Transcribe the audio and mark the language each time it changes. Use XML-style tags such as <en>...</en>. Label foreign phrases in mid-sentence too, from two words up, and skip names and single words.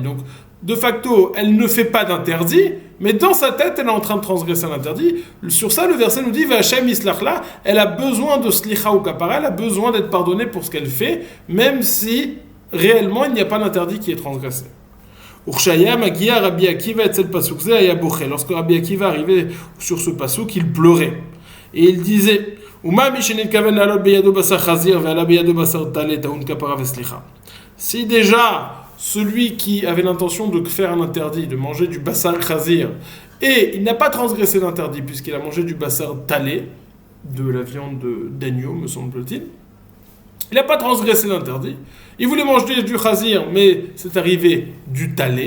<fr>Donc, de facto, elle ne fait pas d'interdit, mais dans sa tête, elle est en train de transgresser l'interdit. Sur ça, le verset nous dit,</fr> <he>וה' יסלח לה,</he> <fr>elle a besoin de slicha ou kapara, elle a besoin d'être pardonnée pour ce qu'elle fait, même si, réellement, il n'y a pas d'interdit qui est transgressé.</fr> <he>וכשהיה מגיע רבי עקיבא אצל פסוק זה היה בוכה.</he> <fr>Lorsque Rabbi Akiva arrivait sur ce pasuk, il pleurait. Et il disait, si déjà celui qui avait l'intention de faire un interdit, de manger du</fr> <he>בשר חזיר,</he> <fr>et il n'a pas transgressé l'interdit puisqu'il a mangé du</fr> <he>בשר טלה,</he> <fr>de la viande d'agneau me semble-t-il, il n'a pas transgressé l'interdit, il voulait manger du khazir mais c'est arrivé du talé.</fr>